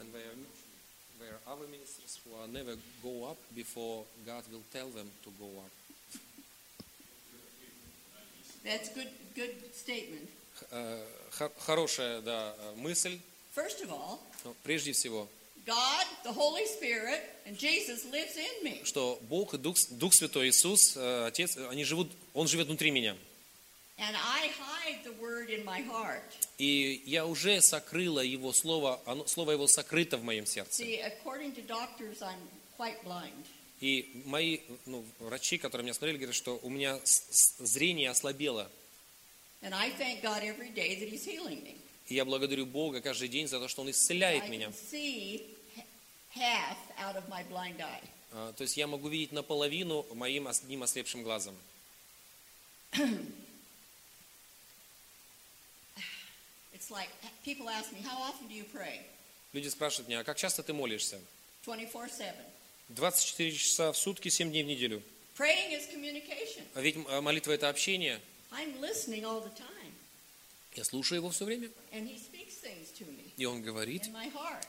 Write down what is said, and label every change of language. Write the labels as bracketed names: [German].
[English] And there are other ministers who are never go up before God will tell them to go up. That's good statement. [Russian] Хорошая, да, мысль. [English] First of all, [Russian] прежде всего, [English] God, the Holy Spirit, and Jesus lives in me. [Russian] Что Бог, Дух Святой, Иисус, Отец, они живут, Он живет внутри меня. [English] And I hide the word in my heart. [Russian] И я уже сокрыла Его Слово, Слово Его сокрыто в моем сердце. [English] See, according to doctors, I'm quite blind. [Russian] И мои, ну, врачи, которые меня смотрели, говорят, что у меня зрение ослабело. [English] And I thank God every day that he's healing me. [Russian] И я благодарю Бога каждый день за то, что Он исцеляет меня. [English] I can see half out of my blind eye. [Russian] То есть я могу видеть наполовину моим одним ослепшим глазом. [English] It's like people ask me, how often do you pray? [Russian] Люди спрашивают меня, а как часто ты молишься? [English] 24/7. [Russian] 24 часа в сутки, 7 дней в неделю. [English] Praying is communication. [Russian] А ведь молитва это общение. [English] I'm listening all the time. [Russian] Я слушаю его все время. [English] And he speaks things to me. [Russian] И он говорит. [English] In my heart.